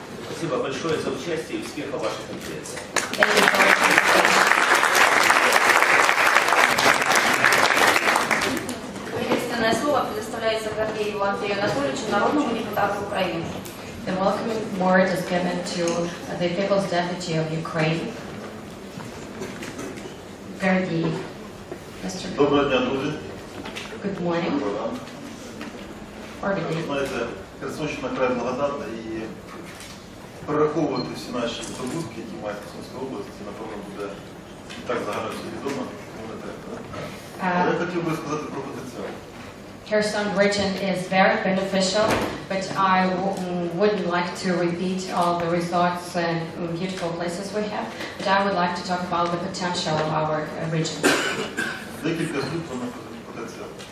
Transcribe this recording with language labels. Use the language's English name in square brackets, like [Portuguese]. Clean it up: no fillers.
[Russian] Спасибо большое за участие и успеха в вашей конференции. [English] Thank you for [Russian] Приветственное слово предоставляется Гордееву Андрею Анатольевичу, народному депутату Украины. [English] The welcoming word is given to the People's Deputy of Ukraine, Гордеев. Mr. [Ukrainian] Доброго дня, друзі. [English] Good morning. [Ukrainian] Доброго ранку. [English] Or good day. [Ukrainian] Знаєте, Херсонщина край благодатна і перераховувати всі наші здобутки, які має Херсонська область, напевно, буде і так загально всі відомо, тому не треба. Але я хотів би сказати про потенціал. [English] Kherson region is very beneficial, but I wouldn't like to repeat all the resorts and beautiful places we have, but I would like to talk about the potential of our region. [Ukrainian] Декілька слів про потенціал.